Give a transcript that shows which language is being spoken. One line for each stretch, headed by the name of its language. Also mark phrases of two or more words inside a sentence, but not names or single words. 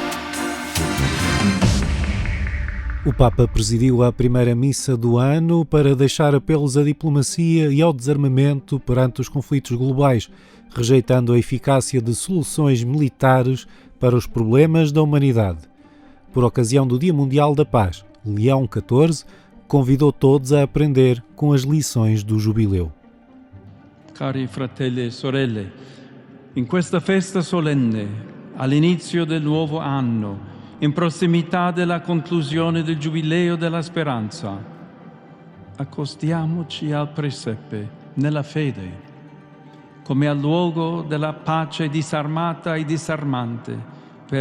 Portuguese: O Papa presidiu a primeira missa do ano para deixar apelos à diplomacia e ao desarmamento perante os conflitos globais, rejeitando a eficácia de soluções militares para os problemas da humanidade. Por ocasião do Dia Mundial da Paz, Leão XIV convidou todos a aprender com as lições do Jubileu.
Italian: Cari fratelli e sorelle, in questa festa solenne, all'inizio del nuovo anno, in prossimità della conclusione del Giubileo della Speranza, accostiamoci al presepe nella fede, come al luogo della pace disarmata e disarmante per